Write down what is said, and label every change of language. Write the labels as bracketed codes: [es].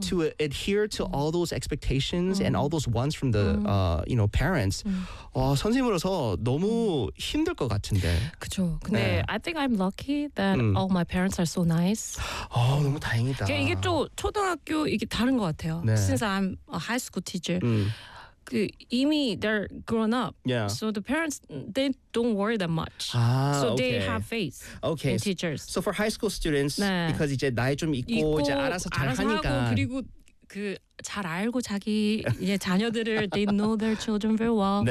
[en] to adhere to all those expectations and all those wants from the you know parents. [ko] 선생님으로서 너무 힘들 것 같은데. 그렇죠. 근데 네. [en] I think I'm lucky that all my parents are so nice. [ko] 아, 너무 다행이다. 이게 또 초등학교 이게 다른 것 같아요. [en] 네. Since I'm a high school teacher. [ko] 그 이미 [en] they're grown up. Yeah. So the parents they don't worry that much. [ko] 아, [en] so okay. they have faith okay. in teachers. So for high school students [ko] 네. [en] because [ko] 이제 나이 좀 있고 이제 알아서 잘 알아서 하니까. 하고 그리고 그 잘 알고 자기 이제 자녀들을 [en] they know their children very well.